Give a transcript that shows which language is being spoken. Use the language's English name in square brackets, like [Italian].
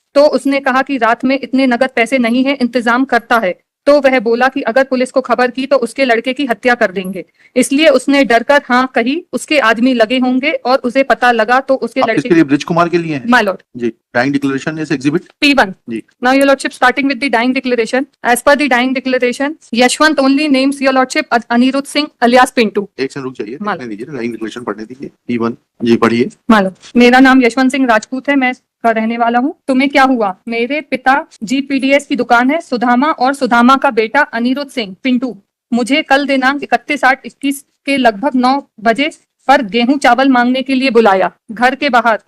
[Hindi] तो उसने कहा कि रात में इतने नगद पैसे नहीं है, इंतजाम करता है। तो वह बोला कि अगर पुलिस को खबर की तो उसके लड़के की हत्या कर देंगे, इसलिए उसने डरकर हाँ कही। उसके आदमी लगे होंगे और उसे पता लगा तो उसके लड़के लिए ब्रिज कुमार के लिए है? [English] my lord [Hindi] ji. [English] dying declaration is exhibit P1 [Hindi] ji. [English] Now your lordship, starting with the dying declaration. As per the dying declaration, Yashwant only names your lordship Anirudh Singh alias Pintu. [Hindi] एक second रुक जाइए, देखने दीजिए, dying declaration पढ़ने दीजिए। P1 जी पढ़िए। मालूम, मेरा नाम यशवंत सिंह राजपूत है, मैं का रहने वाला हूँ। तुम्हें क्या हुआ? मेरे पिता GPDS की दुकान है सुदामा और सुदामा का बेटा अनिरुद्ध सिंह पिंटू मुझे कल दिनांक 31/8/21 के लगभग 9 बजे पर गेहूं चावल मांगने के लिए बुलाया घर के बाहर।